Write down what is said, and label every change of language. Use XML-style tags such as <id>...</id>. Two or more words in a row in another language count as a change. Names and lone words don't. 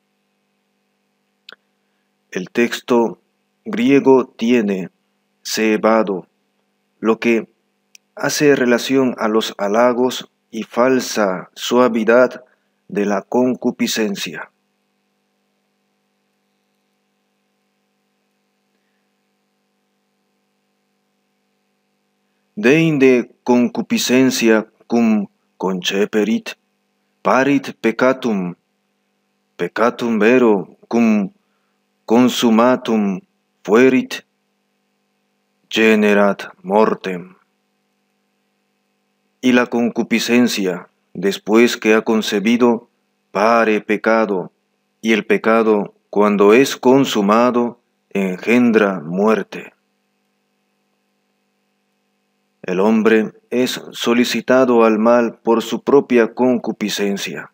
<es>El texto griego tiene cebado, lo que hace relación a los halagos y falsa suavidad de la concupiscencia.</es> <la>Deinde concupiscencia cum conceperit, parit peccatum, peccatum vero cum consummatum fuerit, generat mortem.</la> <es>Y la concupiscencia, después que ha concebido, pare pecado, y el pecado, cuando es consumado, engendra muerte. El hombre es solicitado al mal por su propia concupiscencia.</es>